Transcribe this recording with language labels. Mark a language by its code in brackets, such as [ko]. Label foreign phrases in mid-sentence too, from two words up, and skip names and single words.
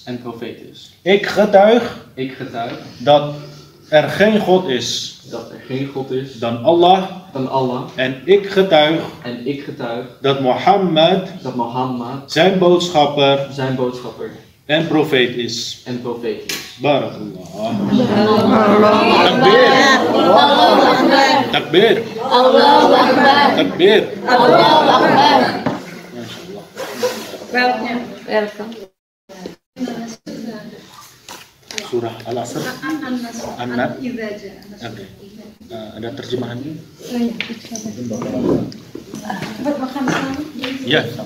[nl] en profeet is. Ik getuig Ik getuig dat er geen God is dat er geen God is dan Allah. van Allah. En ik getuig dat Mohammed zijn boodschapper en profeet is. [ar] Barakallah. Takbir. Allahu Akbar. Takbir. Allahu Akbar. [en] Welcome. Welcome. [id] Surah Al-Asr. An-Nas. Oke. Ada terjemahannya? Ya.